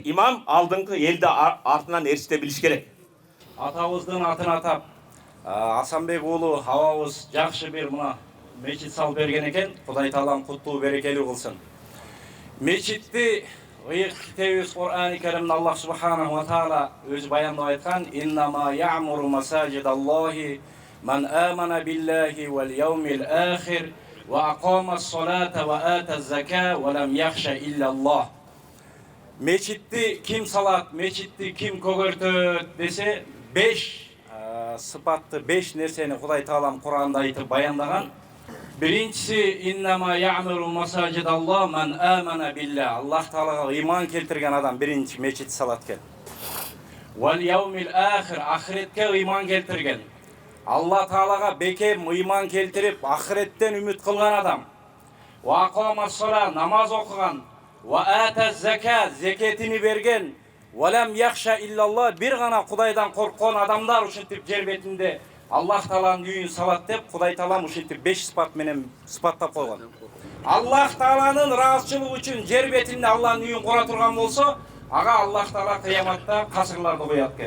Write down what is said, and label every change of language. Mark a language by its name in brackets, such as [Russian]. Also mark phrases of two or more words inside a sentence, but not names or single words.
[Kyrgyz] Имам алдыңкы элди артынан эриште билиш керек. Атабыздын атын атап, Асанбек уулу абабыз жакшы бир мына мечит салып берген экен. Кудай таалам куттуу берекелүү кылсын. Мечитти ыйык китебибиз Кур'ан-ы Каримде Аллах [Arabic] سبحانه وتعالى [Kyrgyz] өзү баяндап айткан: [Arabic] "إنما يعمر مساجد الله من آمن بالله واليوم الآخر وأقام الصلاة وآتى الزكاة ولم يخش إلا الله." [Kyrgyz] Мечитти ким салат, мечитти ким көгөртөт десе, 5 сыпатты, 5 нерсени Кудай таалам Кур'анда айтып баяндаган. [Arabic] Биринчиси إنما يعمر مساجد الله من آمن بالله. [Kyrgyz] Аллах таалага иман келтирген адам биринчи мечит салат экен. [Arabic] واليوم الآخر, [Kyrgyz] ахиретке иман келтирген. Аллах таалага бекем иман келтирип, ахиреттен үмүт кылган адам. [Arabic] وأقام الصلاة, [Kyrgyz] намаз окуган. [Arabic] وآتى الزكاة, [Kyrgyz] зекетини берген. [Arabic] ولم يخش إلا الله, [Kyrgyz] бир гана Кудайдан корккон адамдар ушинтип жер бетинде Аллах тааланын үйүн салат деп Кудай таалам ушинтип 5 сыпат менен сыпаттап койгон. Аллах тааланын ыраазычылыгы үчүн жер бетинде Аллахнын үйүн кура турган болсо, ага Аллах таала кыяматта касырларды коет экен.